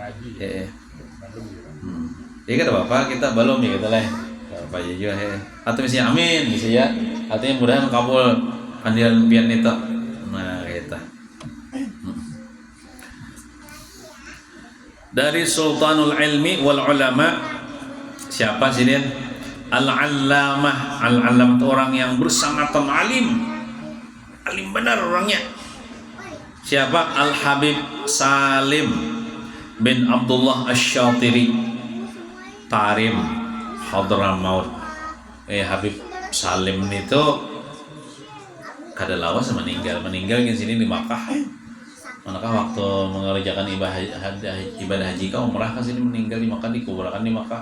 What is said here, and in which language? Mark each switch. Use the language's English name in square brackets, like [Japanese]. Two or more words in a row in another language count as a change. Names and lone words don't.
[Banjar] Jadi kada apa-apa kita belum ya gitu lah. Apa aja juga atau misalnya amin misalnya artinya mudahan kabul pandian pian itu. Nah gitu. [Indonesian] Dari Sultanul Ilmi wal Ulama, siapa sih dia? Al-Allamah. Al-Allamah itu orang yang bersangatan alim benar orangnya. Siapa? Al-Habib Salim bin Abdullah Asy-Syatiri, Tarim Hadramaut. [Banjar] Habib Salim itu kada lawas meninggal di sini di Makkah. Manakah waktu mengerjakan ibadah haji kau umrah ke sini, meninggal di Makkah, dikuburkan di Makkah.